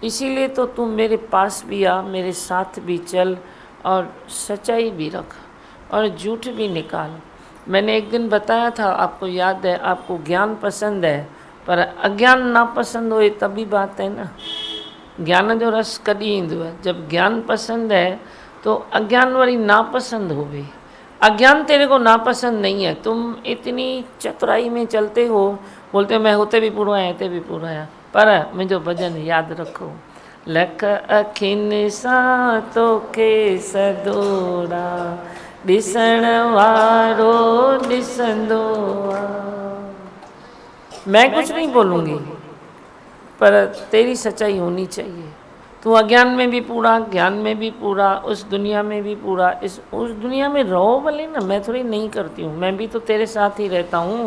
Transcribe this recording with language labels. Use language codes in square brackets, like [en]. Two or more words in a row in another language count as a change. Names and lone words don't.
[hi] इसीलिए तो तुम मेरे पास भी आ, मेरे साथ भी चल और सच्चाई भी रख और झूठ भी निकाल। मैंने एक दिन बताया था, आपको याद है, आपको ज्ञान पसंद है पर अज्ञान ना पसंद हो, तभी बात है ना। [sd] ज्ञान जो रस कॾहिं ईंदो है, [hi] जब ज्ञान पसंद है तो अज्ञान वाली नापसंद हो गई। अज्ञान तेरे को नापसंद नहीं है, तुम इतनी चतुराई में चलते हो, बोलते हो [sd] मैं होते भी पूरो आया, हिते भी पूरो आया, [hi] पर [sd] मुझो भजन याद रखो, लख अखिन सां तोखे सदोरा, ॾिसण वारो ॾिसंदो आ। [hi] मैं कुछ नहीं बोलूँगी, पर तेरी सच्चाई होनी चाहिए। तू अज्ञान में भी पूरा, ज्ञान में भी पूरा, उस दुनिया में भी पूरा, उस दुनिया में रहो भले ना, मैं थोड़ी नहीं करती हूँ, मैं भी तो तेरे साथ ही रहता हूँ।